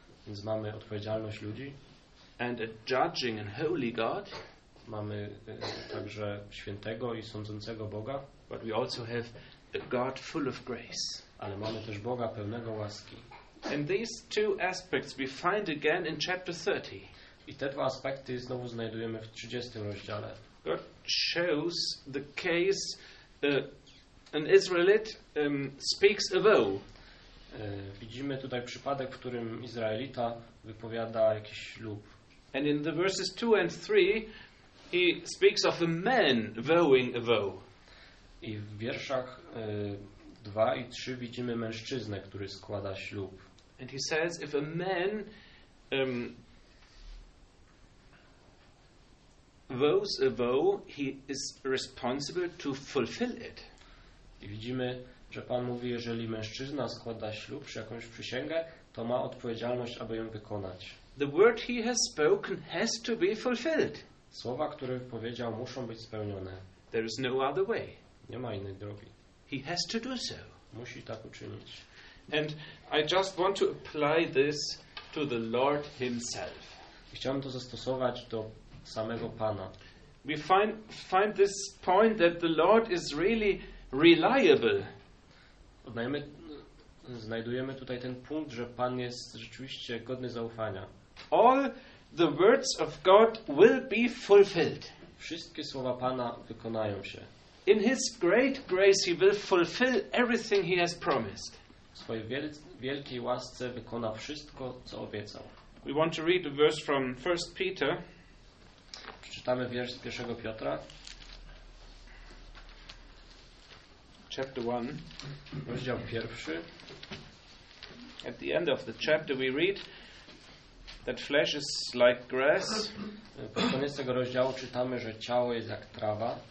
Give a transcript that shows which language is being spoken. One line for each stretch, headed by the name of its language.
Polish: Więc mamy odpowiedzialność ludzi.
English: And a judging and holy God.
Polish: Mamy także świętego i sądzącego Boga.
English: But we also have a God full of grace.
Polish: Ale mamy też Boga pełnego łaski.
English: And these two aspects we find again in chapter 30.
Polish: I te dwa aspekty znowu znajdujemy w 30 rozdziale.
English: God shows the case an Israelite speaks a vow.
Polish: Widzimy tutaj przypadek, w którym Izraelita wypowiada jakiś ślub.
English: And in the verses 2 and 3 he speaks of a man vowing a vow.
Polish: I w wierszach 2 i 3 widzimy mężczyznę, który składa ślub.
English: And he says if a man vows a vow, he is responsible to fulfill it.
Polish: I widzimy, że Pan mówi, jeżeli mężczyzna składa ślub czy jakąś przysięgę, to ma odpowiedzialność, aby ją wykonać.
English: The word he has spoken has to be fulfilled.
Polish: Słowa, które wypowiedział, muszą być spełnione.
English: There is no other way.
Polish: Nie ma innej drogi.
English: He has to do so.
Polish: Musi tak uczynić.
English: And I just want to apply this to the Lord himself.
Polish: Chciałem to zastosować do samego Pana.
English: We find this point that the Lord is really reliable.
Polish: Znajdujemy tutaj ten punkt, że Pan jest rzeczywiście godny zaufania.
English: All the words of God will be fulfilled.
Polish: Wszystkie słowa Pana wykonają się.
English: In his great grace he will fulfill everything he has promised.
Polish: W swojej wielkiej łasce wykona wszystko, co obiecał.
English: We want to read a verse from 1 Peter.
Polish: Przeczytamy wiersz z 1 Piotra.
English: Chapter 1.
Polish: Rozdział pierwszy.
English: At the end of the chapter we read that flesh is like grass.
Polish: Pod koniec tego rozdziału czytamy, że ciało jest jak trawa.